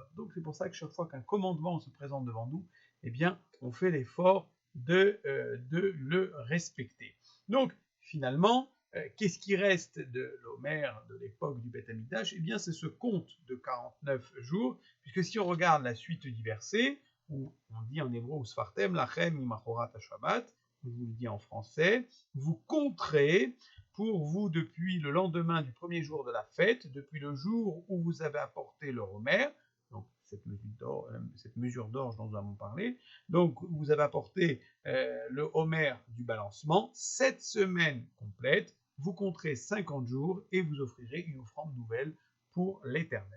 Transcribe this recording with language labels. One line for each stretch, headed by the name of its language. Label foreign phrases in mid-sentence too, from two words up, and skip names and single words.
French: Donc c'est pour ça que chaque fois qu'un commandement se présente devant nous, on fait l'effort de le respecter. Donc finalement, qu'est-ce qui reste de l'Homère de l'époque du Beth Amikdash? C'est ce compte de 49 jours, puisque si on regarde la suite du verset, où on dit en hébreu,
Hebrew: Sfartem לכם ממחרת השבת,
French: je vous le dis en français, vous compterez pour vous depuis le lendemain du premier jour de la fête, depuis le jour où vous avez apporté le Homer, donc cette mesure d'orge dont nous avons parlé, donc vous avez apporté le Homer du balancement, 7 semaines complètes, vous compterez 50 jours et vous offrirez une offrande nouvelle pour l'Éternel.